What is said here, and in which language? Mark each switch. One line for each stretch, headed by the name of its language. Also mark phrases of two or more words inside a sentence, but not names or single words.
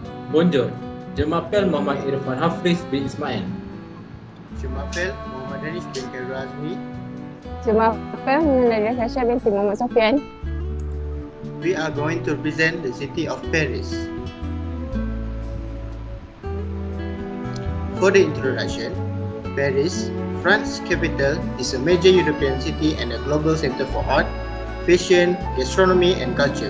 French: Bonjour, je m'appelle Muhammad Irfan Hafriz bin Ismail. Je m'appelle Muhamad Danish bin Khairul Azmi. Je m'appelle Nadhirah Syasya Binti Mohd Sofian.
English: We are going to represent the city of Paris. For the introduction, Paris, France's capital, is a major European city and a global center for art, fashion, gastronomy, and culture.